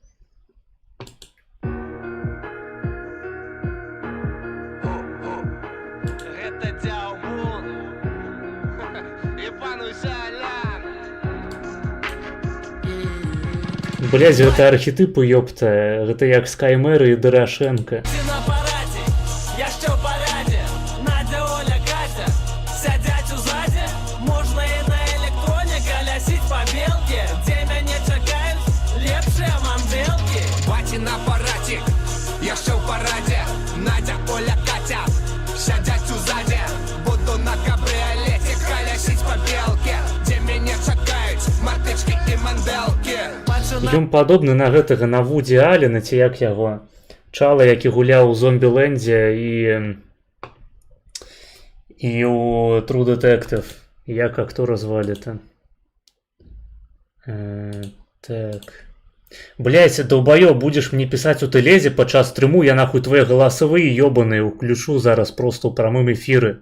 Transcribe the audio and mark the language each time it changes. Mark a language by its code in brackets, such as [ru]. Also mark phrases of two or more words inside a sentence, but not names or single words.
[be] Блядь, гэта архетипы, ёпта. Гэта як Скаймэр і Дорошенко. [uk] На параді, я ще в параді, Надя, Оля, Катя, сядять у заді, буду на кабріолеті, колясить по білки, де мене чекають, мартички і манделки. [be] Ён падобны на гэтага, на Вуді Аллена, ці як яго, чала, які гуляў у Зомбілендзе і у True Detective. Як актора звалі-то? Так... [ru] Блять, долбоёб, будешь мне писать у Телезе [be] падчас стрыму, [ru] я нахуй твои голосовые ёбаные уключу [be] зараз просто ў прамым эфиры.